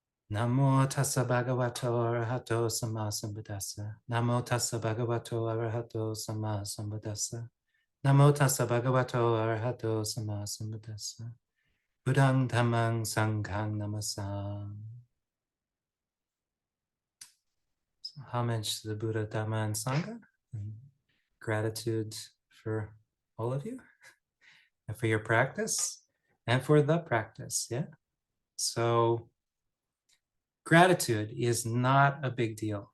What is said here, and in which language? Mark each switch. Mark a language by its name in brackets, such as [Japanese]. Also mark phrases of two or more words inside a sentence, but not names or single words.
[Pali] Namo tassa bhagavato arahato samma sambuddhassa. Namo tassa bhagavato arahato samma sambuddhassa. Namo tassa bhagavato arahato samma sambuddhassa. Buddhang dhammang sanghang namasam. [English] So homage to the Buddha, Dhamma, and Sangha. And gratitude for all of you and for your practice and for the practice. Yeah. So gratitude is not a big deal.